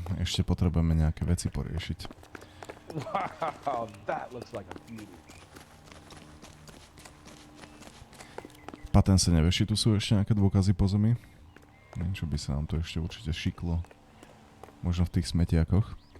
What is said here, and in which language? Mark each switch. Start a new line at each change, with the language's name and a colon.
Slovak: Ešte potrebujeme nejaké veci poriešiť.
English: Wow, that looks like a beauty.
Slovak: Paten sa neveší, tu sú ešte nejaké dôkazy po zemi. Niečo by sa nám to ešte určite šiklo. Možno v tých smetiakoch.